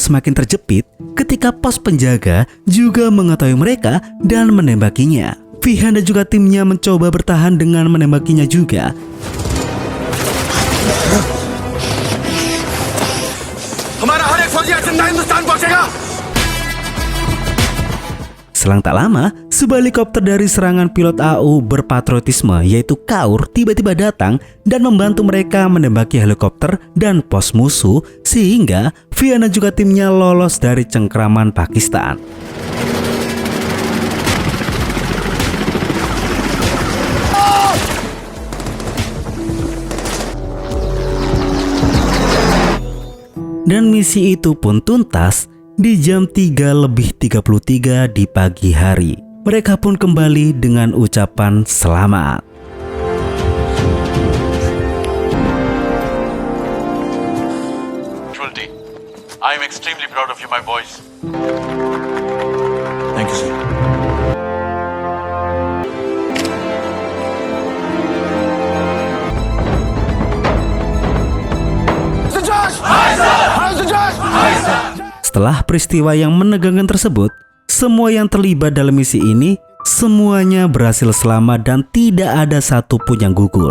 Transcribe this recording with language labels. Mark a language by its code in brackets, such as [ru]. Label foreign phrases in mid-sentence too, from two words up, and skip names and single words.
[id] semakin terjepit ketika pos penjaga juga mengetahui mereka dan menembakinya. Fihan dan juga timnya mencoba bertahan dengan menembakinya juga. [hi] हमारा हर एक फौजी जिंदा हिंदुस्तान पहुंचेगा। [id] Selang tak lama, sebuah helikopter dari serangan pilot AU berpatriotisme yaitu KAUR tiba-tiba datang dan membantu mereka menembaki helikopter dan pos musuh sehingga Fihan dan juga timnya lolos dari cengkraman Pakistan. Dan misi itu pun tuntas di jam 3:33 di pagi hari. Mereka pun kembali dengan ucapan selamat. [en] I am extremely proud of you, my boys. Thank you, sir. [id] Setelah peristiwa yang menegangkan tersebut, semua yang terlibat dalam misi ini semuanya berhasil selamat dan tidak ada satupun yang gugur.